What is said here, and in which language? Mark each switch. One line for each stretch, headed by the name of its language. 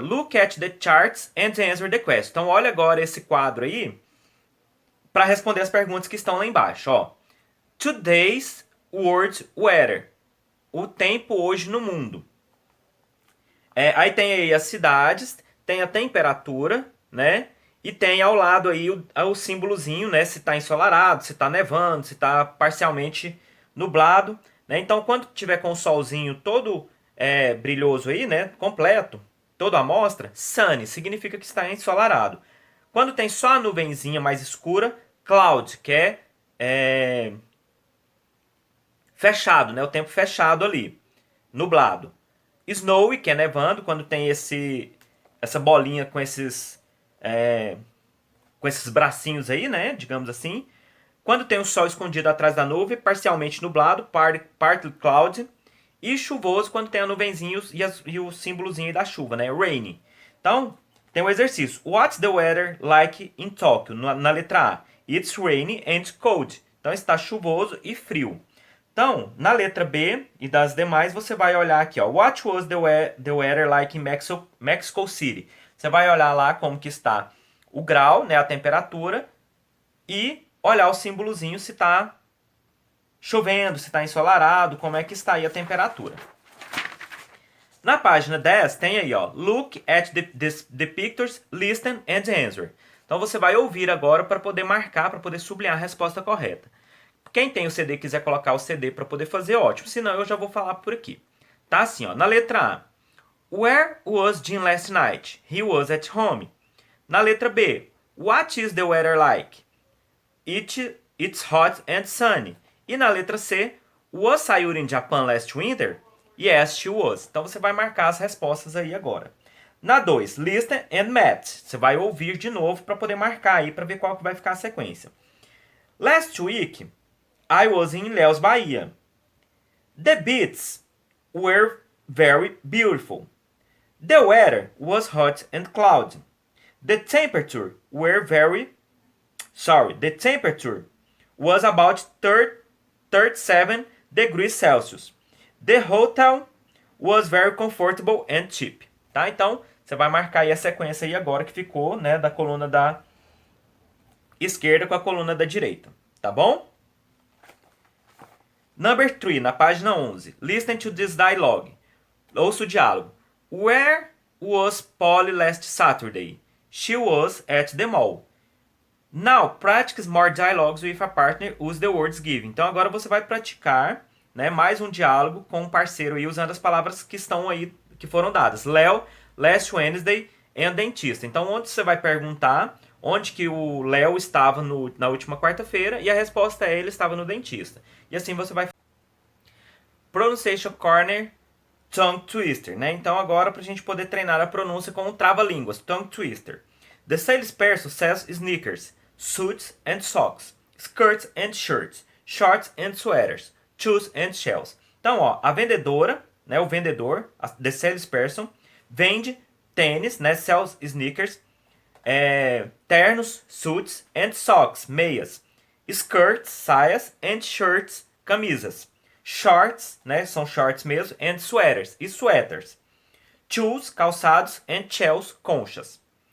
English: Look at the charts and answer the question.
Portuguese: Então, olha agora esse quadro aí para responder as perguntas que estão lá embaixo. Ó.
English: Today's world weather.
Portuguese: O tempo hoje no mundo. Aí tem aí as cidades, tem a temperatura, né? E tem ao lado aí o símbolozinho, né? Se está ensolarado, se está nevando, se está parcialmente nublado. Né? Então, quando tiver com o solzinho todo brilhoso aí, né? Completo, toda a amostra, sunny, significa que está ensolarado. Quando tem só a nuvenzinha mais escura, cloud, que é fechado, né? O tempo fechado ali, nublado. Snowy, que é nevando, quando tem essa bolinha com esses bracinhos aí, né? Digamos assim. Quando tem o sol escondido atrás da nuvem, parcialmente nublado, partly cloud. E chuvoso, quando tem a nuvenzinha e o símbolozinho da chuva, né? Rainy. Então, tem o exercício.
English: What's the weather like in Tokyo?
Portuguese: Na letra A.
English: It's rainy and cold.
Portuguese: Então, está chuvoso e frio. Então, na letra B e das demais, você vai olhar aqui, ó.
English: What was the weather like in Mexico City?
Portuguese: Você vai olhar lá como que está o grau, né, a temperatura, e olhar o símbolozinho se está chovendo, se está ensolarado, como é que está aí a temperatura. Na página 10 tem aí, ó,
English: Look at the pictures, listen and answer.
Portuguese: Então você vai ouvir agora para poder marcar, para poder sublinhar a resposta correta. Quem tem o CD e quiser colocar o CD para poder fazer, ótimo. Senão eu já vou falar por aqui. Tá assim, ó. Na letra A.
English: Where was Jim last night? He was at home.
Portuguese: Na letra B.
English: What is the weather like? It's hot and sunny.
Portuguese: E na letra C.
English: Was Sayuri in Japan last winter? Yes, she was.
Portuguese: Então você vai marcar as respostas aí agora. Na 2.
English: Listen and match.
Portuguese: Você vai ouvir de novo para poder marcar aí, para ver qual que vai ficar a sequência.
English: Last week, I was in Ilhéus, Bahia. The beaches were very beautiful. The weather was hot and cloudy. The temperature was about 37 degrees Celsius. The hotel was very comfortable and cheap.
Portuguese: Tá? Então, você vai marcar aí a sequência aí agora que ficou, né, da coluna da esquerda com a coluna da direita. Tá bom? Number 3, na página 11.
English: Listen to this dialogue.
Portuguese: Ouça o diálogo.
English: Where was Polly last Saturday? She was at the mall. Now, practice more dialogues with a partner, use the words given.
Portuguese: Então, agora você vai praticar, né, mais um diálogo com um parceiro aí, usando as palavras que estão aí, que foram dadas. Léo,
English: last Wednesday,
Portuguese: and dentista. Então, onde você vai perguntar onde que o Léo estava na última quarta-feira e a resposta é ele estava no dentista. E assim você vai... Pronunciation Corner, Tongue Twister, né? Então, agora, para a gente poder treinar a pronúncia com o trava-línguas, Tongue Twister.
English: The salesperson sells sneakers, suits and socks, skirts and shirts, shorts and sweaters, shoes and shells.
Portuguese: Então, ó, a vendedora, né, o vendedor, the salesperson, vende tênis, né,
English: sells sneakers,
Portuguese: ternos,
English: suits and socks,
Portuguese: meias, skirts, saias
English: and shirts,
Portuguese: camisas, shorts, né, são shorts mesmo,
English: and sweaters,
Portuguese: e sweaters, shoes, calçados,
English: and shells,
Portuguese: conchas.